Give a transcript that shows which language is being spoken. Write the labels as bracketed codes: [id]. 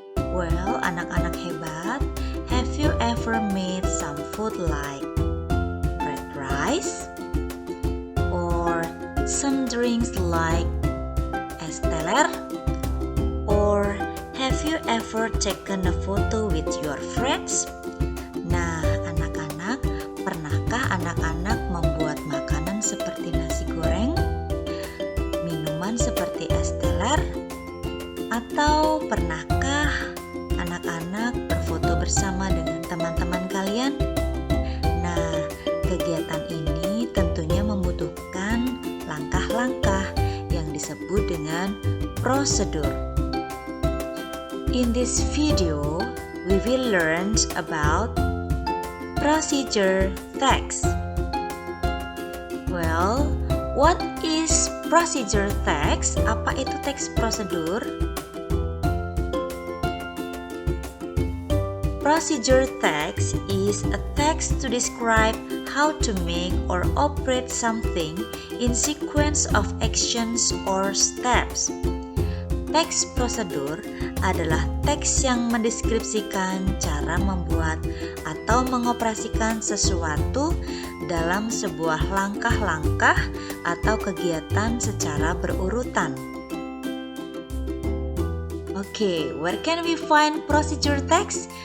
[en] Well, [id] anak-anak hebat, [en] have you ever made some food like red rice? Or some drinks like es teler? Or have you ever taken a photo with your friends? [id] Nah, anak-anak, pernahkah anak-anak membuat makanan seperti nasi goreng, minuman seperti es teler, atau pernahkah anak-anak berfoto bersama dengan teman-teman kalian? Nah, kegiatan ini tentunya membutuhkan langkah-langkah yang disebut dengan prosedur. [en] In this video, we will learn about procedure text. Well, what is procedure text? [id] Apa itu teks prosedur? [en] Procedure text is a text to describe how to make or operate something in sequence of actions or steps. [id] Teks prosedur adalah teks yang mendeskripsikan cara membuat atau mengoperasikan sesuatu dalam sebuah langkah-langkah atau kegiatan secara berurutan. [en] Oke, where can we find procedure text?